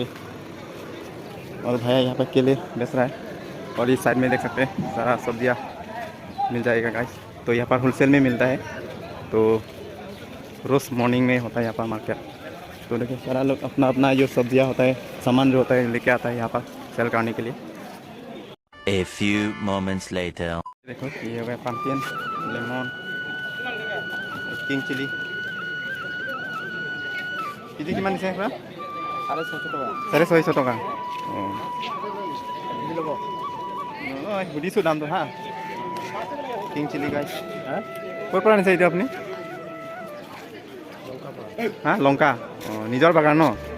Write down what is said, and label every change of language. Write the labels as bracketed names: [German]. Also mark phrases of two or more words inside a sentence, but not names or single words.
[Hindi] और भैया यहाँ पर केले बेच रहा है। और इस साइड में देख सकते हैं सारा सब्जियाँ मिल जाएगा गाइस। तो यहाँ पर होलसेल में मिलता है, तो रोज़ मॉर्निंग में होता है यहाँ पर मार्केट। तो देखिए सारा लोग अपना अपना जो सब्जियाँ होता है, सामान जो होता है लेके आता है यहाँ पर सेल करने के लिए। [English] A few moments later. [Hindi] देखो ये हो गया [English] pumpkin, lemon, king chilli. [Assamese] किती किमान दिছে আপোনাৰ? 650 টকা। 650 টকা। সুধিছোঁ দামটো হা। [English] king chilli guys, [Assamese] ক'ৰ পৰা আনিছে এতিয়া আপুনি? হা, লংকা। অঁ, নিজৰ বাগান ন?